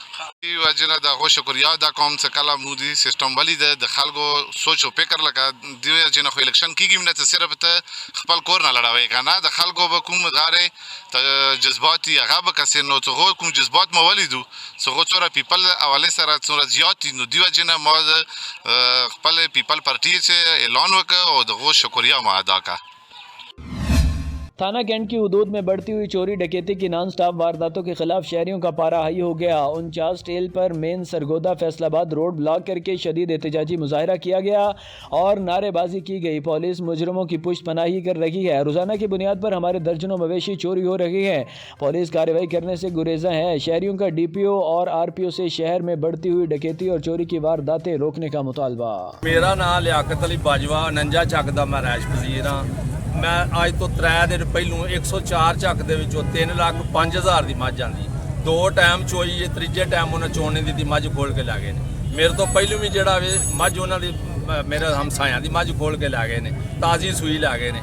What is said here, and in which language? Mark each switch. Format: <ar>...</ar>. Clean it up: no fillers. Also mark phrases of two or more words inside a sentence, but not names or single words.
<ps>دې وجې نه د هغو شکریه ادا کوم چې کله موږ دې سیسټم ولیده، د خلکو سوچ او فکر لکه دې وجې نه خو الیکشن کېږي نه چې صرف ته خپل کور نه لړوې که نه، د خلکو به کوم غارې جذبات دي هغه به کسې، نو چې هغو کوم جذبات مو ولیدو چې هغو څومره پیپل حوالې سره څومره زیات دي، نو دې وجې نه ما د خپل پیپل پارټي چې اعلان وکړ او د هغو شکریه ما ادا کړه.</ps> <ur>تھانہ کینٹ کی حدود میں بڑھتی ہوئی چوری ڈکیتی کی نان سٹاپ وارداتوں کے خلاف شہریوں کا پارہ ہائی ہو گیا۔ 49 ٹیل پر مین سرگودا فیصل آباد روڈ بلاک کر کے شدید احتجاجی مظاہرہ کیا گیا اور نعرے بازی کی گئی۔ پولیس مجرموں کی پشت پناہی کر رہی ہے۔ روزانہ کی بنیاد پر ہمارے درجنوں مویشی چوری ہو رہی ہیں، پولیس کارروائی کرنے سے گریزاں ہے۔ شہریوں کا ڈی پی او اور آر پی او سے شہر میں بڑھتی ہوئی ڈکیتی اور چوری کی وارداتیں روکنے کا مطالبہ۔</ur> <pa>میرا نام لیاقت علی باجوا، 49 ਚੱਕ ਦਾ ਮੈਂ</pa> <ur>رہائش پذیر</ur> <pa>ਹਾਂ। ਮੈਂ ਅੱਜ ਤੋਂ 3 ਦਿਨ ਪਹਿਲੋਂ 104 ਚੱਕ ਦੇ ਵਿੱਚੋਂ 3,05,000 ਦੀ ਮੱਝ ਆਂਦੀ, 2 ਟਾਈਮ ਚੋਈ, ਤੀਜੇ ਟਾਈਮ ਉਹਨਾਂ ਚੋਣ ਨਹੀਂ ਦਿੱਤੀ, ਮੱਝ ਖੋਲ ਕੇ ਲੈ ਗਏ ਨੇ। ਮੇਰੇ ਤੋਂ ਪਹਿਲੋਂ ਵੀ ਜਿਹੜਾ ਵੇ ਮੱਝ ਉਹਨਾਂ ਦੀ ਮੇਰੇ ਹਮਸਾਇਆਂ ਦੀ ਮੱਝ ਖੋਲ ਕੇ ਲੈ ਗਏ ਨੇ, ਤਾਜ਼ੀ ਸੂਈ ਲੈ ਗਏ ਨੇ।</pa>